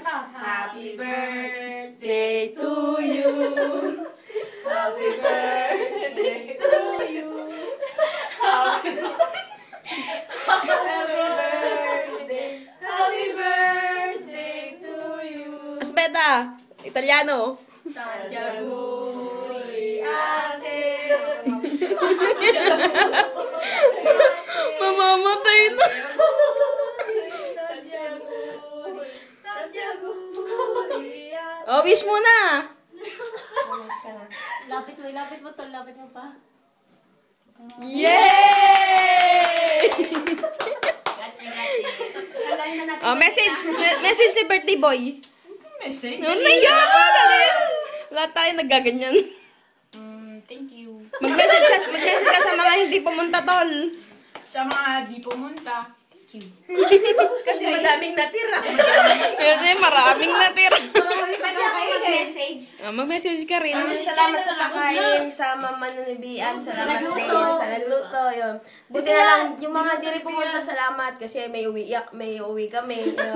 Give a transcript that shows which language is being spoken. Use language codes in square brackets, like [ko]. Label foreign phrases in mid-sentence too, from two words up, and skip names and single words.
[en] Happy birthday to you. Happy birthday to you. Happy birthday. Happy birthday to you. [it] Aspetta, Italiano. Tanti auguri a te. [tl] Mamamatay na. [it] Tanti auguri a te. [tl] Oh, wish muna. Lapit mo to, lapit mo pa. Yay! Oh, message ni [en] birthday boy. [tl] Message? Ano na yan? Wala tayo nagaganyan. [en] Thank you. [tl] Mag-message ka sa mga hindi pumunta, tol. Sa mga di pumunta, [en] thank you. [tl] Kasi madaming natira. Kasi maraming natira. Marami pa na kayo mag-message. Mag-message ka rin. Salamat sa pagkain, sa mama nanibian, salamat din sa nagluto, yun. Buti na lang, yung mga di rin pumunta, salamat kasi may uwi kami, yun.